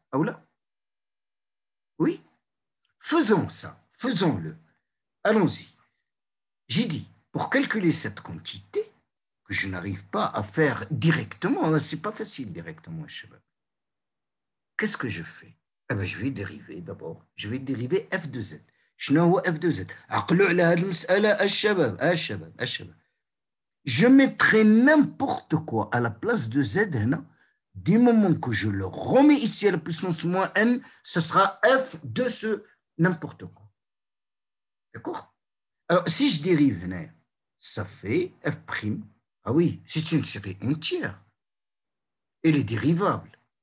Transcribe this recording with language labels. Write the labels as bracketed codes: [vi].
[fr] Ah ou là? Oui? Faisons ça, faisons-le. Allons-y. J'ai dit, pour calculer cette quantité, que je n'arrive pas à faire directement, c'est pas facile directement, Shabab. Qu'est-ce que je fais? Eh ben, je vais dériver d'abord. Je vais dériver f de z. [ar] شنو هو [fr] f de z? [ar] عقلوا على هذه المسألة الشباب. [fr] Je mettrai n'importe quoi à la place de z [ar] هنا. [fr] Du moment que je le remets ici à la puissance moins n, ce sera f de ce n'importe quoi. D'accord? Alors, si je dérive [ar] هنا, [fr] ça fait f'. Ah oui, c'est une série entière. Elle est dérivable.